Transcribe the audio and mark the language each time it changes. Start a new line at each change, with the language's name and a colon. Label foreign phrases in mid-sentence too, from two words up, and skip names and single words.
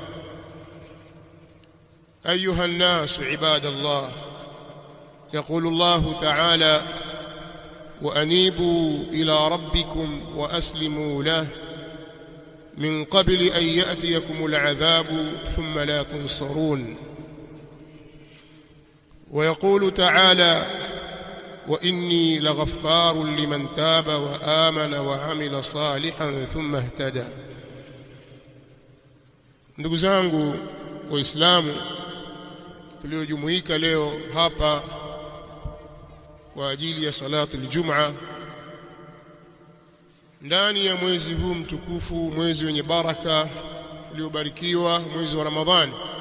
Arabic: أيها الناس عباد الله، يقول الله تعالى: وأنيبوا إلى ربكم وأسلموا له من قبل أن يأتيكم العذاب ثم لا تنصرون. ويقول تعالى: وإني لغفار لمن تاب وآمن وعمل صالحا ثم اهتدى.
Swahili: ndugu zangu waislamu tuliojumuika leo hapa kwa ajili ya
Arabic: صلاة الجمعة
Swahili: ndani ya mwezi huu mtukufu, mwezi wenye baraka uliobarikiwa, mwezi wa Ramadhani,